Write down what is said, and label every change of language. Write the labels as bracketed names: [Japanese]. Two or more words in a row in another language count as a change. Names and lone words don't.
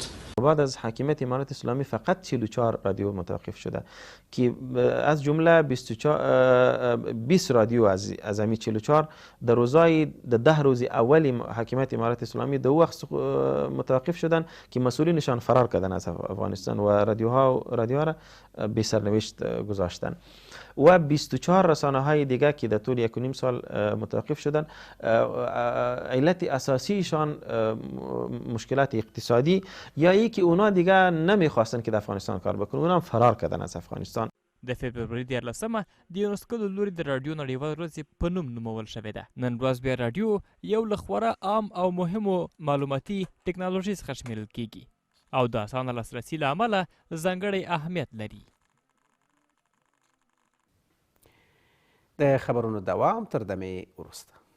[Persian] بعد از حاکمیت امارت اسلامی فقط 44 رادیو متوقف شده که از جمله 20 رادیو از همین 44 در روزای 10 روز اولی حاکمیت امارت اسلامی دو وقت متوقف شدن که مسئولینشان فرار کردن از افغانستان و رادیوها را به سرنوشت گذاشتن و 24 رسانه های دیگه که در طول 1.5 سال متوقف شدن. علت اساسیشان مشکلات اقتصادی یا ای که اونا دیگه نمیخواستن که در افغانستان کار بکنن، اونا هم فرار کردن از افغانستان. [Pashto] د فبروري 14مه د یونسکو له لوري د راډیو نړیوال ورځ په نوم نومول شوې ده. نن ورځ بیا راډیو یو له خورا عام او مهمو معلوماتي ټکنالوژي څخه شمیرل کیږي او د اسانه لاسرسي له امله ځانګړی اهمیت لري. د خبرونو دوام تر دمې وروسته.